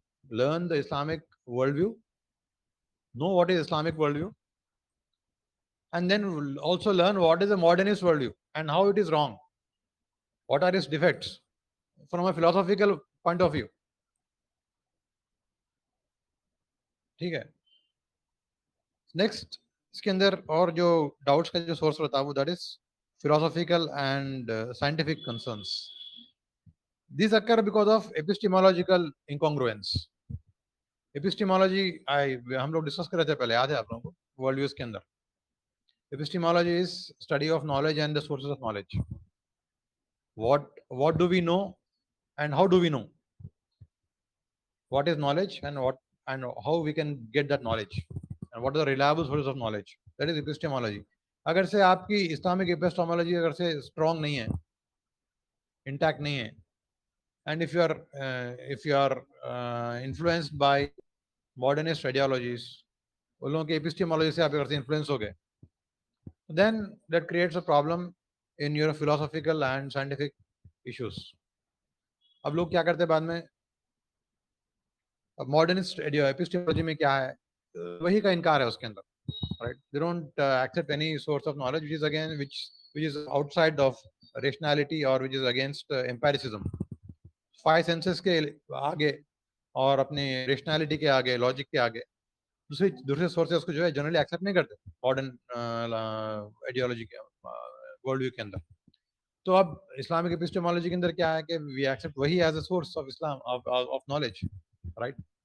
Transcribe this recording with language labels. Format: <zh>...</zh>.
<en>Learn the Islamic worldview, know what is Islamic worldview, and then also learn what is a modernist worldview and how it is wrong. What are its defects from a philosophical point of view.</en> <ur>ٹھیک ہے. Next اس کے اندر اور جو doubts کا جو source رہتا ہے وہ</ur> <en>That is philosophical and scientific concerns. These occur because of epistemological incongruence.</en> <ur>Epistemology ہم لوگ ڈسکس کر رہے تھے پہلے، یاد ہے آپ لوگوں کو ورلڈ ویوز کے اندر.</ur> <en>Epistemology is study of knowledge and the sources of knowledge. What do we know and how do we know? What is knowledge and how we can get that knowledge, and what are the reliable sources of knowledge? That is epistemology.</en> <ur>اگر سے آپ کی Islamic epistemology اگر سے strong نہیں ہے، intact نہیں ہے،</ur> <en>and if you are influenced by modernist ideologies،</en> <ur>ان لوگوں کے epistemology سے آپ اگر سے انفلوئنس ہو گئے،</ur> <en>then that creates a problem in your philosophical and scientific issues.</en> <ur>اب لوگ کیا کرتے بعد میں، ماڈرنسٹ epistemology میں کیا ہے، وہی کا انکار ہے اس کے اندر.</ur> <en>Right? They don't accept any source of knowledge which is outside of rationality or which is against empiricism.</en> <ur>Five senses کے آگے اور اپنی ریشنالٹی کے آگے، لاجک کے آگے دوسرے سورسز کو جو ہے جنرلی ایکسیپٹ نہیں کرتے ماڈرن آئیڈیالوجی کے ورلڈ ویو کے اندر. تو اب اسلامک ایپسٹیمولوجی کے اندر کیا ہے کہ</ur> <en>we accept وہی as a source of Islam of knowledge,</en> <ur>right.</ur>